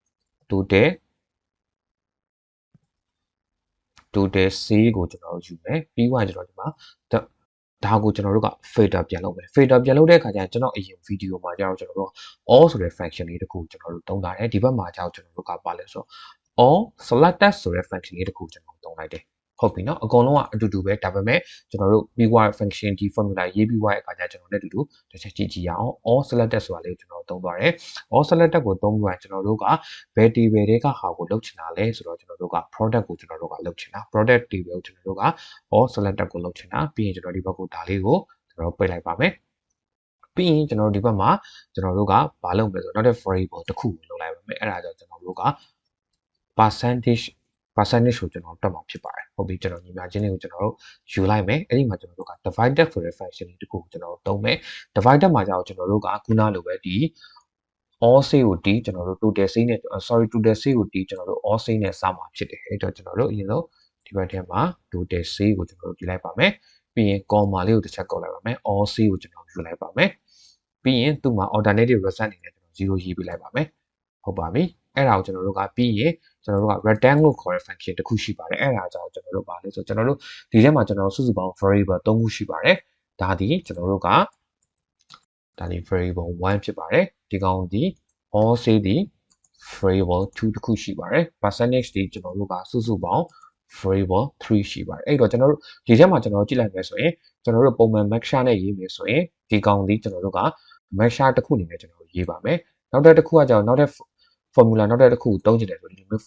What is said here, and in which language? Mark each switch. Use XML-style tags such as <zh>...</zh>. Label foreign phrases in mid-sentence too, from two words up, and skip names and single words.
<en>total C</en> <my>ကိုကျွန်တော်တို့ယူမယ်ပြီးတော့ကျွန်တော်ဒီမှာဒါကိုကျွန်တော်တို့က filter ပြန်လုပ်မယ် filter ပြန်လုပ်တဲ့အခါကျရင်ကျွန်တော်အရင် video မှာကျတော့ကျွန်တော်တို့ all ဆိုတဲ့ function လေးတစ်ခုကျွန်တော်တို့သုံးထားတယ်ဒီဘက်မှာကျတော့ကျွန်တော်တို့ကပါလဲဆိုတော့</my> <en>all selected</en> <my>ဆိုတဲ့ function လေးတစ်ခုကျွန်တော်သုံးလိုက်တယ်ဟုတ်ပြီနော် အကုန်လုံးကအတူတူပဲဒါပေမဲ့ကျွန်တော်တို့</my> <en>PY function</en> <my>ဒီ formula ရေးပြီးွားရဲ့အခါကျကျွန်တော်လည်းအတူတူတစ်ချက်ကြည့်ကြည့်ရအောင်</my> <en>all selected</en> <my>ဆိုတာလေးကျွန်တော်သုံးသွားတယ်</my> <en>all selected</en> <my>ကိုသုံးပြီးွား ကျွန်တော်တို့ကဘယ် table တွေကဟာကိုလုပ်ချင်တာလဲဆိုတော့ကျွန်တော်တို့က product ကိုကျွန်တော်တို့ကလုပ်ချင်တာ</my> <en>product table</en> <my>ကိုကျွန်တော်တို့က</my> <en>all selected</en> <my>ကိုလုပ်ချင်တာပြီးရင်ကျွန်တော်ဒီဘက်ကိုဒါလေးကိုကျွန်တော်ပိတ်လိုက်ပါမယ်ပြီးရင်ကျွန်တော်တို့ဒီဘက်မှာကျွန်တော်တို့ကဘာလုပ်မလဲဆိုတော့နောက်တဲ့ variable တစ်ခုကိုလုပ်လိုက်ပါမယ်အဲ့ဒါကြောင့်ကျွန်တော်တို့က percentage ကိုကျွန်တော်တွက်မှာဖြစ်ပါတယ်ဟုတ်ပြီကျွန်တော်ညီမချင်းလေးကိုကျွန်တော်တို့ယူလိုက်မယ်အဲ့ဒီမှာကျွန်တော်တို့က divided ဆိုတဲ့ function လေးတစ်ခုကိုကျွန်တော်တို့သုံးမယ် divided မှာကျတော့ကျွန်တော်တို့ကခုနလိုပဲဒီ</my> <en>all sale</en> <my>ကိုတီးကျွန်တော်တို့</my> <en>total sale</en> <my>နဲ့</my> <en>total sale</en> <my>ကိုတီးကျွန်တော်တို့</my> <en>all sale</en> <my>နဲ့စမှာဖြစ်တယ်အဲ့တော့ကျွန်တော်တို့အရင်ဆုံးဒီဘက်ထဲမှာ</my> <en>total sale</en> <my>ကိုကျွန်တော်တို့ဒီလိုက်ပါမယ်ပြီးရင် comma လေးကိုတစ်ချက်ကောက်လိုက်ပါမယ်</my> <en>all sale</en> <my>ကိုကျွန်တော်ယူလိုက်ပါမယ်ပြီးရင်သူ့မှာ</my> <en>alternative result</en> <my>အနေနဲ့ကျွန်တော်0ရေးပေးလိုက်ပါမယ်ဟုတ်ပါပြီအဲ့ဒါကိုကျွန်တော်တို့ကပြီးရင်ကျွန်တော်တို့က return လို့ခေါ်တဲ့ function တစ်ခုရှိပါတယ်အဲ့ဒါကြောင့်ကျွန်တော်တို့ပါလဲဆိုကျွန်တော်တို့ဒီထဲမှာကျွန်တော်စုစုပေါင်း variable 3ခုရှိပါတယ်ဒါဒီကျွန်တော်တို့ကဒါဒီ variable 1ဖြစ်ပါတယ်ဒီကောင်ဒီ</my> <en>all say</en> <my>ဒီ variable 2တစ်ခုရှိပါတယ် percentage ဒီကျွန်တော်တို့ကစုစုပေါင်း variable 3ရှိပါတယ်အဲ့တော့ ကျွန်တော်တို့ဒီထဲမှာကျွန်တော်ကြည့်လိုက်မယ်ဆိုရင်ကျွန်တော်တို့ပုံမှန် max နဲ့ရေးမယ်ဆိုရင်ဒီကောင်ဒီကျွန်တော်တို့က max တစ်ခုအနေနဲ့ကျွန်တော်ရေးပါမယ်နောက်တစ်ခုကကြောင့်နောက်တစ် formula နောက်တစ်ခုကိုတုံးချင်တယ်ဆိုဒီလိုမျိုး</my>